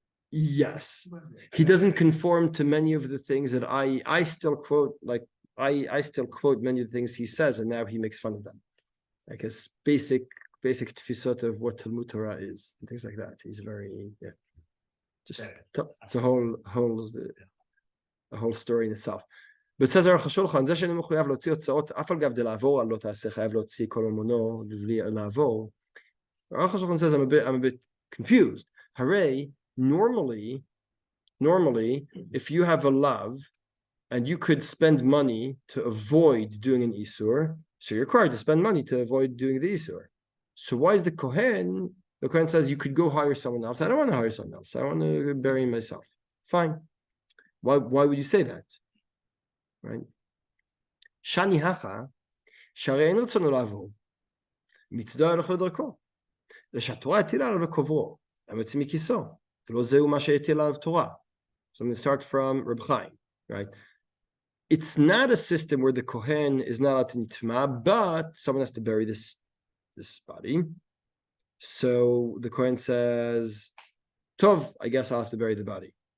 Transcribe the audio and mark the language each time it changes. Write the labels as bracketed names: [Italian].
[English] Yes, he doesn't conform to many of the things that I still quote. Like I still quote many of the things he says, and now he makes fun of them. Like his basic tfisot of what Talmud Torah is and things like that. He's very just it's a whole story in itself. But says [Hebrew] Aruch HaShulchan, זה שאינו מחויב להוציא הוצאות, אף על גב דלעבור, על לא תעשה חייב להוציא כל ממונו, לבלי לעבור. [English] Aruch HaShulchan says, I'm a bit confused. Hooray, normally, if you have a lav, and you could spend money to avoid doing an isur, so you're required to spend money to avoid doing the isur. So why is the Kohen says you could go hire someone else? I don't want to hire someone else. I want to bury myself. Fine. Why would you say that? Right? [Hebrew] Shani hacha, שהרי אין רצונו לעבור. מצדו הלך לדרכו. ושהתורה הטילה עליו לקוברו, המוציא מכיסו. ולא זהו מה שהטילה עליו תורה. [English] So I'm going to start from Reb Chaim, right? It's not a system where the Kohen is not allowed to nitma, but someone has to bury this body. So the Kohen says, Tov, I guess I'll have to bury the body.